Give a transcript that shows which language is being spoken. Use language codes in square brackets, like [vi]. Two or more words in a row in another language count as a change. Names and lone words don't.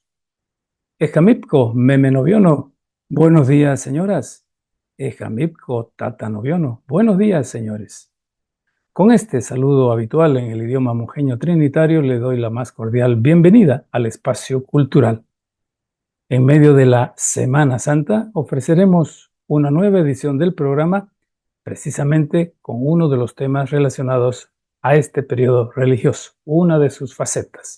[trn] Ejamipco, meme noviono. [es] Buenos días, señoras. [trn] Ejamipco, tata noviono. [es] Buenos días, señores. Con este saludo habitual en el idioma mujeño trinitario, le doy la más cordial bienvenida al espacio cultural. En medio de la Semana Santa, ofreceremos una nueva edición del programa, precisamente con uno de los temas relacionados a este periodo religioso, una de sus facetas.